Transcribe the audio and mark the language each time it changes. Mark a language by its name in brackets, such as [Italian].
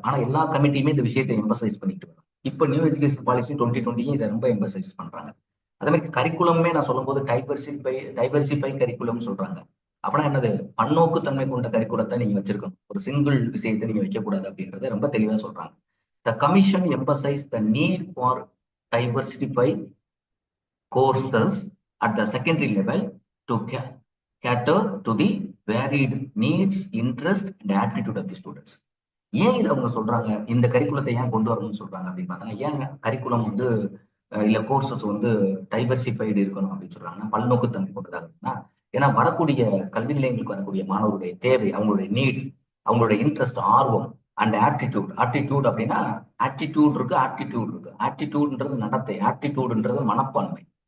[Tamil] ஆனா எல்லா கமிட்டியுமே இந்த விஷயத்தை எம்பசைஸ் பண்ணிட்டு வராங்க. இப்ப நியூ எஜுகேஷன் பாலிசி 2020 இதை ரொம்ப எம்பசைஸ் பண்றாங்க. அதே மாதிரி கரிக்குலமே நான் சொல்லும்போது டைவர்சிஃபை கரிக்குலம் சொல்றாங்க. அப்படின்னா என்னது, பன்னோக்குத்தன்மை கொண்ட கரிக்குலத்தை நீங்க வச்சிருக்கணும். ஒரு சிங்கிள் விஷயத்தை நீங்க வைக்கக்கூடாது அப்படின்றத ரொம்ப தெளிவா சொல்றாங்க. [English] The commission emphasise the need for diversify courses at the secondary level to cater to the varied needs, interest and aptitude of the students. [Tamil] ஏன் இதை அவங்க சொல்றாங்க, இந்த கரிக்குலத்தை ஏன் கொண்டு வரணும்னு சொல்றாங்க அப்படின்னு பார்த்தோன்னா, ஏன் கரிக்குலம் வந்து இல்ல கோர்சஸ் வந்து டைவர்சிஃபைடு இருக்கணும் அப்படின்னு சொல்றாங்கன்னா, பல்நோக்குத்தன்மை கொண்டதாக இருக்குன்னா, ஏன்னா வரக்கூடிய கல்வி நிலையங்களுக்கு வரக்கூடிய மாணவருடைய தேவை, அவங்களுடைய நீட், அவங்களுடைய இன்ட்ரெஸ்ட், ஆர்வம் அண்ட் ஆப்டிடியூட் அப்படின்னா ஆப்டிடியூட் இருக்கு, ஆப்டிடியூட்ன்றது நடத்தை, ஆப்டிடியூட்ன்றது மனப்பான்மை.